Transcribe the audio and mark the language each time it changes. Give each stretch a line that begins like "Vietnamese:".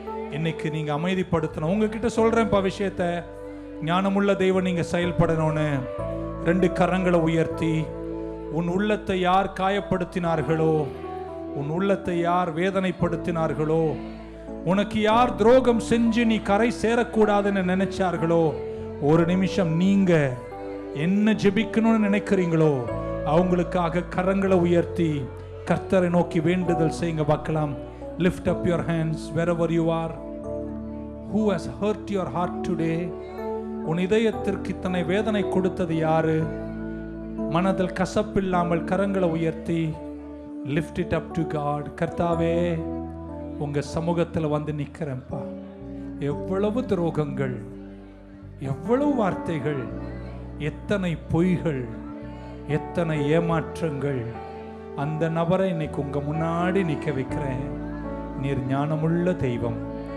Tamil: இன்னைக்கு நீங்க அமைதிப்படுத்தணும். உங்ககிட்ட சொல்றேன்ப்பா விஷயத்த. ஞானமுள்ள தெய்வம் நீங்க செயல்படணும்னு 2 கரங்களை உயர்த்தி, உன் உள்ளத்தை யார் காயப்படுத்தினார்களோ, உன் உள்ளத்தை யார் வேதனைப்படுத்தினார்களோ, உனக்கு யார் துரோகம் செஞ்சு நீ கரை சேரக்கூடாதுன்னு நினைச்சார்களோ, ஒரு நிமிஷம் நீங்க என்ன ஜெபிக்கணும்னு நினைக்கிறீங்களோ அவங்களுக்காக கரங்களை உயர்த்தி கர்த்தரை நோக்கி வேண்டுதல் செய்யுங்க பார்க்கலாம்.
English: Lift up your hands wherever you are. Who has hurt your heart today?
Tamil: உன் இதயத்திற்கு இத்தனை வேதனை கொடுத்தது யாரு? மனதில் கசப்பில்லாமல் கரங்களை உயர்த்தி
English: lift it up to God.
Tamil: கர்த்தாவே, உங்க சமூகத்தில் வந்து நிக்கிறேன்ப்பா. எவ்வளவு துரோகங்கள், எவ்வளவு வார்த்தைகள், எத்தனை பொய்கள், எத்தனை ஏமாற்றங்கள். அந்த நபரை இன்னைக்கு உங்க முன்னாடி நிக்க வைக்கிறேன். நீர் ஞானமுள்ள தெய்வம்.